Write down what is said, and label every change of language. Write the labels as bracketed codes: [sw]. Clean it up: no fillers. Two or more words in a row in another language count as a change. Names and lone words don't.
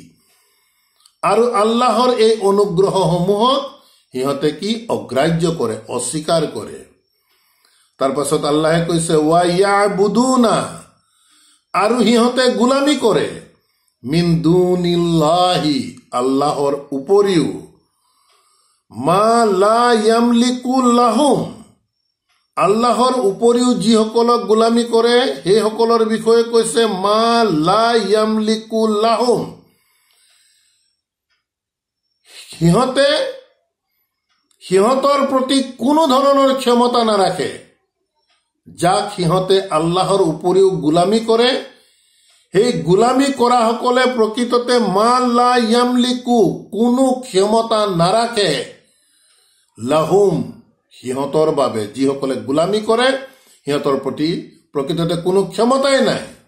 [as] আৰু আল্লাহৰ এই অনুগ্ৰহসমূহক সিহঁতে কি অগ্ৰাহ্য কৰে, অস্বীকাৰ কৰে। তাৰ পাছত আল্লাহে কৈছে [ar] ويعبدون, [as] আৰু সিহঁতে গোলামী কৰে, [ar] من دون الله, [as] আল্লাহৰ উপৰিও, [ar] ما لا يملك لهم, [as] আল্লাহৰ উপৰিও যিসকলক গোলামী কৰে সেইসকলৰ বিষয়ে কৈছে [ar] ما لا يملك لهم, [as] সিহঁতৰ প্ৰতি কোনো ধৰণৰ ক্ষমতা নাৰাখে। যাক সিহঁতে আল্লাহৰ উপৰিও গোলামী কৰে, সেই গোলামী কৰাসকলে প্ৰকৃততে [ar] ما لا يملك, [as] কোনো ক্ষমতা নাৰাখে, লাহুম, সিহঁতৰ বাবে, যিসকলে গোলামী কৰে সিহঁতৰ প্ৰতি প্ৰকৃততে কোনো ক্ষমতাই নাই।